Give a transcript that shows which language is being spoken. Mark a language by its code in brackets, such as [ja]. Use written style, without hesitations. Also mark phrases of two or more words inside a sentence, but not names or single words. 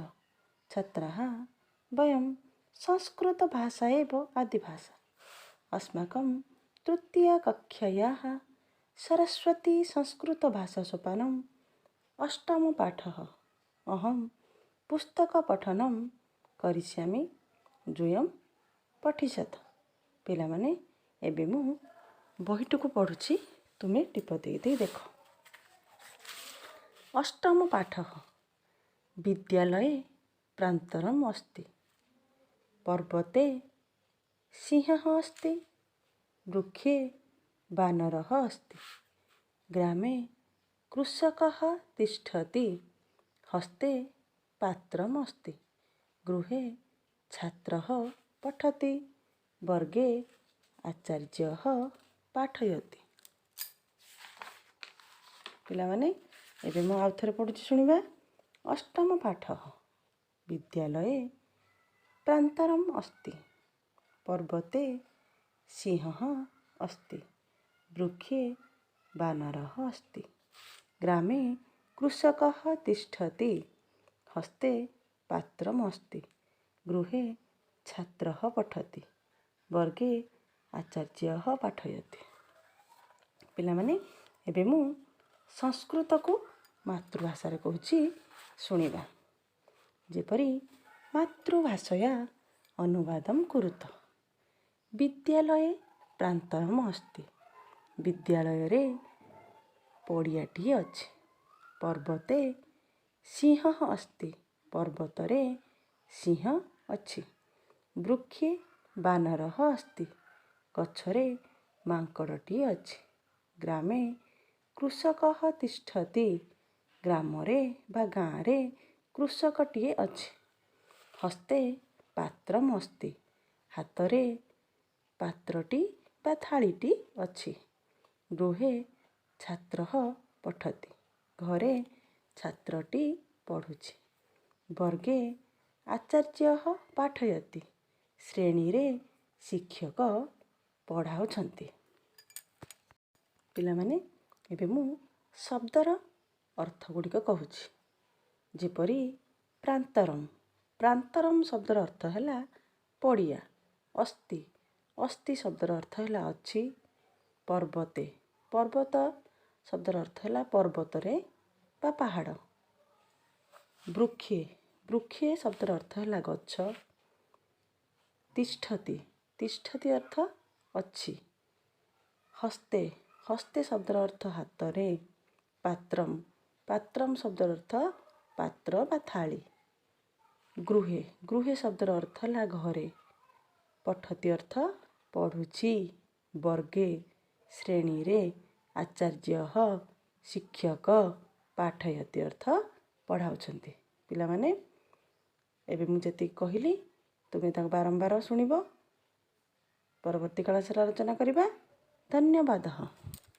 [sa] छात्राः, वयं संस्कृतभाषा एव आदिभाषा। अस्माकं तृतीयकक्षायाः सरस्वती संस्कृतभाषासोपानम् अष्टमपाठः। अहं पुस्तकपठनं करिष्यामि। द्वयं पठिष्यत। [or] ପିଲାମାନେ ଏବେ ମୁଁ ବହିଟିକୁ ପଢୁଛି, ତୁମେ ଟିପ ଦେଇ ଦେଖ। [sa] अष्टम पाठः। विद्यालये प्रान्तरम् अस्ति। पर्वते सिंहः अस्ति। वृक्षे वानरः अस्ति। ग्रामे कृषकः तिष्ठति। हस्ते पात्रम् अस्ति। गृहे छात्रः पठति। वर्गे आचार्यः पाठयति। [or] ପିଲାମାନେ ଏବେ ମୁଁ ଆଉ ଥରେ ପଢୁଛି ଶୁଣିବା। [sa] अष्टम पाठः। विद्यालये प्रान्तरम् अस्ति। पर्वते सिंहः अस्ति। वृक्षे वानरः अस्ति। ग्रामे कृषकः तिष्ठति। हस्ते पात्रम् अस्ति। गृहे छात्रः पठति। वर्गे आचार्यः पाठयति। [or] ପିଲାମାନେ ଏବେ ମୁଁ ସଂସ୍କୃତ କୁ ମାତୃଭାଷା ରେ କହୁଛି ଶୁଣିବା। [sa] जेपरि मातृभाषया अनुवादं कुरुत। विद्यालये प्रान्तरम् अस्ति। [or] ବିଦ୍ୟାଳୟ ରେ ପଡ଼ିଆଟି ଅଛି। [sa] पर्वते सिंहः अस्ति। [or] ପର୍ବତ ରେ ସିଂହ ଅଛି। [sa] वृक्षे वानरः अस्ति। [or] ଗଛରେ ମାଙ୍କଡ଼ଟି ଅଛି। [sa] ग्रामे कृषकः तिष्ठति। [or] ଗ୍ରାମରେ ବା ଗାଁରେ କୃଷକଟିଏ ଅଛି। [sa] हस्ते पात्रम् अस्ति। [or] ହାତରେ ପାତ୍ରଟି ବା ଥାଳିଟି ଅଛି। [sa] गृहे छात्रः पठति। [or] ଘରେ ଛାତ୍ରଟି ପଢୁଛି। [sa] वर्गे आचार्यः पाठयति। [or] ଶ୍ରେଣୀ ରେ ଶିକ୍ଷକ ପଢ଼ାଉଛନ୍ତି। ପିଲାମାନେ ଏବେ ମୁଁ ଶବ୍ଦର ଅର୍ଥ ଗୁଡ଼ିକ କହୁଛି। ଯେପରି ପ୍ରାନ୍ତରମ। ପ୍ରାନ୍ତରମ ଶବ୍ଦର ଅର୍ଥ ହେଲା ପଡ଼ିଆ। ଅସ୍ତି। ଅସ୍ତି ଶବ୍ଦର ଅର୍ଥ ହେଲା ଅଛି। [sa] पर्वते। [or] ପର୍ବତ ଶବ୍ଦର ଅର୍ଥ ହେଲା ପର୍ବତରେ ବା ପାହାଡ଼। [sa] वृक्षे। [or] ବୃକ୍ଷେ ଶବ୍ଦର ଅର୍ଥ ହେଲା ଗଛ। ତିଷ୍ଠତି। ତିଷ୍ଠତି ଅର୍ଥ ଅଛି। ହସ୍ତେ। ହସ୍ତେ ଶବ୍ଦର ଅର୍ଥ ହାତରେ। [sa] पात्रम। [or] ପାତ୍ରମ ଶବ୍ଦର ଅର୍ଥ ପାତ୍ର ବା ଥାଳି। ଗୃହେ। ଗୃହେ ଶବ୍ଦର ଅର୍ଥ ହେଲା ଘରେ। ପଠତି ଅର୍ଥ ପଢୁଛି। ବର୍ଗେ। ଶ୍ରେଣୀ ରେ। ଆଚାର୍ଯ୍ୟଃ ଶିକ୍ଷକ ପାଠୟତି ଅର୍ଥ ପଢ଼ାଉଛନ୍ତି। ପିଲାମାନେ ଏବେ ମୁଁ ଯେତି କହିଲି ତୁମେ ତାକୁ ବାରମ୍ବାର ଶୁଣିବ। ପରବର୍ତ୍ତୀ କ୍ଲାସ ରେ ଆଲୋଚନା କରିବା। ଧନ୍ୟବାଦ।